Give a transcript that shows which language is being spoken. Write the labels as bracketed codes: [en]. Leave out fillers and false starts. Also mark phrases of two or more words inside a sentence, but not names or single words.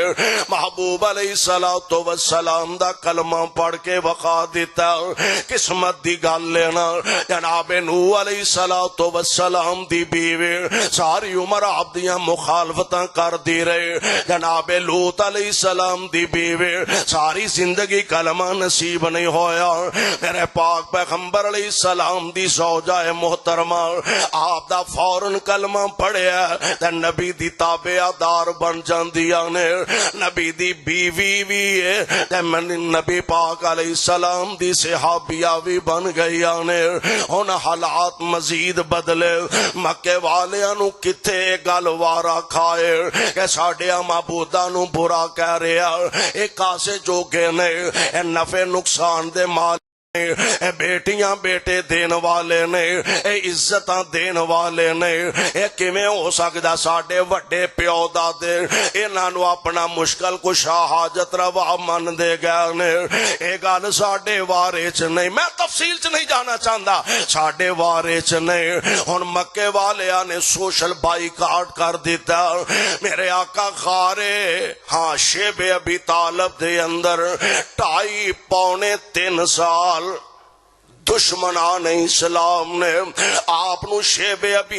[pa] محبوب علیہ السلام دا کلمہ پڑھ کے وقا دیتا، قسمت دی گل لینا جناب نوح علیہ السلام دی بیوی ساری عمر آپ دیاں مخالفتاں کر دی رہے، جناب لوط علیہ السلام دی بیوی ساری زندگی کلمہ نصیب نہیں ہویا، میرے پاک پیغمبر علیہ السلام دی زوجہ محترمہ آپ دا فوراً کلمہ پڑھیا تے نبی دی تابعہ دار بن جاندیاں نے، نبی دی بیوی بھی ہے تے نبی پاک علیہ السلام دی صحابیہ بھی بن گئیاں نے۔ ہن حالات مزید بدلے، مکے والیاں نو کتے گل وارا کھائے کہ ساڈیاں معبوداں نو برا کہہ رہا، اے کاسے جوگے نے، اے نفع نقصان دے مال، اے بیٹیاں بیٹے دین والے نے، اے عزتاں دین والے نے، اے کیویں ہو سکدا ساڈے وڈے پیو دادے انہاں نو اپنا مشکل کشا حاجت روا من دے گئے نے، اے گل ساڈے وارے چ نہیں، میں تفصیل چ نہیں جانا چاہندا، ساڈے وارے چ نہیں۔ ہن مکے والیاں نے سوشل بائیکاٹ کر دیتا، میرے آقا غارے ہاں شیب ابی طالب دے اندر 2.5 پونے 3 سال دشمنان اسلام نے آپ نو شیب ابی